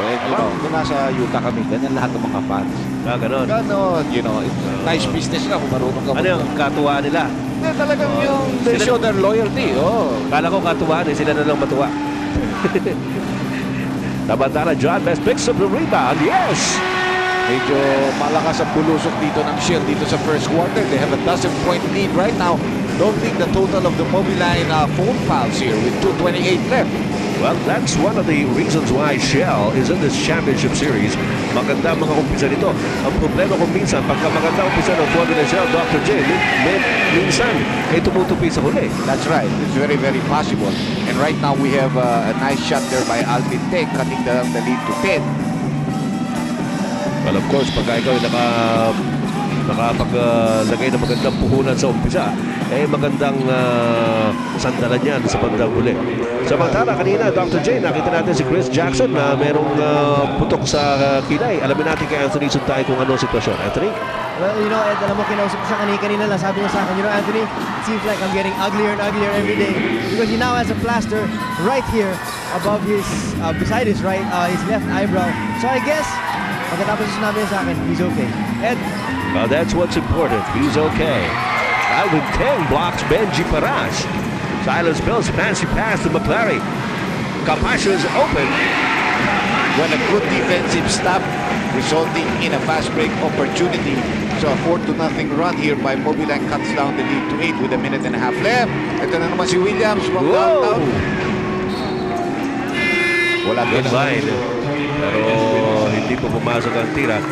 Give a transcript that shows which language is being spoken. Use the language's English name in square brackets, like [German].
[English] And you know, [Filipino] kung nasa Utah kami, ganyan lahat ng mga fans. Ganon. Ganon, [English] you know, nice business [Filipino] na kung marunong ka. Ano yung katuwaan nila? Talagang yung [English] they show their loyalty. [Filipino] Kala ko katuwaan sila na lang matuwa. [English] Tabantala, John Best picks up the rebound. Yes! [Filipino] Medyo malakas ang bulusok dito ng Shell dito sa first quarter. [English] They have a 12-point lead right now. Don't think the total of the Mobiline phone fouls here with 2:28 left. Well, that's one of the reasons why Shell is in this championship series. [Filipino] Maganda mga umpisa nito. Ang problema kung minsan, pagka maganda umpisa ng Formula Shell, Dr. J, minsan, ay tumutupi sa huli. [English] That's right. It's very, very possible. And right now, we have a nice shot there by Alvin Tech, cutting the lead to 10. Well, of course, [Filipino] pagka ikaw ay nakapaglagay ng magandang puhunan sa umpisa, magandang sandalan yan sa bandang huli. Samantala, kanina, Dr. J, nakita natin si Chris Jackson na merong putok sa kilay. Alamin natin kay Anthony Suntay kung ano sitwasyon. Anthony? [English] Well, you know, [Filipino] Ed, alam mo, kinausap ko siya kanina lang. Sabi niya sa akin, [English] you know, Anthony, it seems like I'm getting uglier and uglier every day because he now has a plaster right here above his, beside his his left eyebrow. So I guess, [Filipino] pagkatapos sinabi niya sa akin, [English] he's okay. [Filipino] Ed? [English] Well, that's what's important. He's okay. Alvin Teng blocks Benji Parash. Silas Mills fancy pass to McClary. Capascio is open. When a good defensive stop resulting in a fast break opportunity. So a 4-0 run here by Mobiline cuts down the lead to 8 with a minute and a half left. [Filipino] Ito na naman si Williams [English] from downtown. [Filipino] Wala [English] Good line. [Filipino] Pero hindi po pumasok ang tira.